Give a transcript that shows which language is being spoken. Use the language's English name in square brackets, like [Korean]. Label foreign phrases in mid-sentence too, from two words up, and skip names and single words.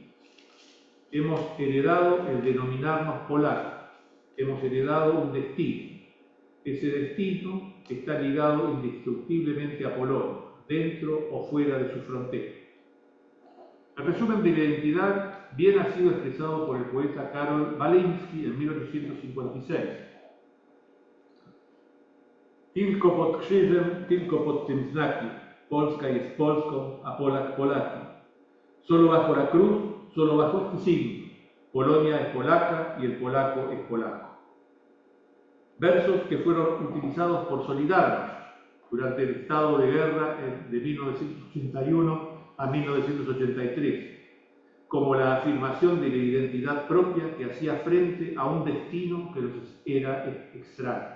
[Spanish] Hemos heredado el denominarnos polacos, hemos heredado un destino. Ese destino está ligado indestructiblemente a Polonia, dentro o fuera de su frontera. El resumen de la identidad bien ha sido expresado por el poeta Karol Waliński en 1856. [Polish] Tylko pod krzyżem, tylko pod tym znakiem. Polska jest Polską, a Polak Polakiem. [Spanish] Solo bajo la cruz, solo bajo este signo. Polonia es polaca y el polaco es polaco. Versos que fueron utilizados por Solidarność durante el estado de guerra de 1981 a 1983, como la afirmación de la identidad propia que hacía frente a un destino que nos era extraño.